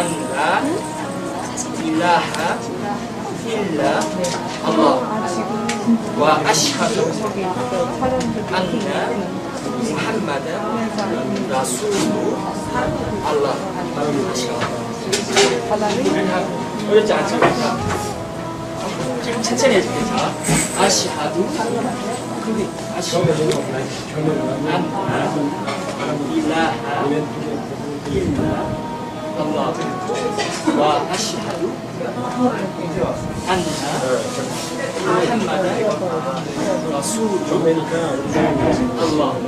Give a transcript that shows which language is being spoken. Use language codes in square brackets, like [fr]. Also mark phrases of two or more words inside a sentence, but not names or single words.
[ar] لا إله إلا الله وأشهد أن محمدا رسول الله. [ko] 어렵지 않습니까? 지금 천천히 해줄게요. [ar] 자, أشهد أن إله إلا الله و أشهد أن محمدا رسول الله.